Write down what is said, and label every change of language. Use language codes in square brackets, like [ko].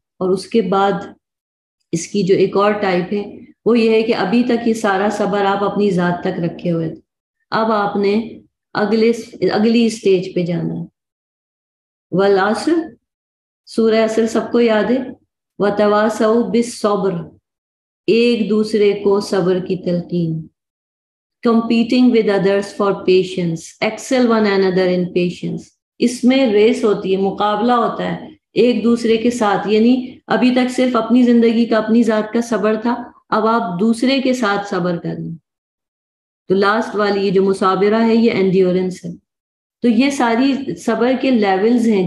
[ur] اور اس کے بعد اس کی جو ایک اور ٹائپ ہے وہ یہ ہے کہ ابھی تک یہ سارا صبر آپ اپنی ذات تک رکھے ہوئے تھے، اب آپ نے اگلی اسٹیج پہ جانا ہے. والعصر، سورہ عصر سب کو یاد ہے. [ar] وتواصوا بالصبر، [ur] ایک دوسرے کو صبر کی تلقین. [en] competing with others for patience, excel one another in patience. [ur] اس میں ریس ہوتی ہے، مقابلہ ہوتا ہے ایک دوسرے کے ساتھ. یعنی ابھی تک صرف اپنی زندگی کا، اپنی ذات کا صبر تھا، اب آپ دوسرے کے ساتھ صبر کریں. تو لاسٹ والی یہ جو مصابرہ ہے یہ اینڈیورنس ہے. تو یہ ساری صبر کے لیولز ہیں.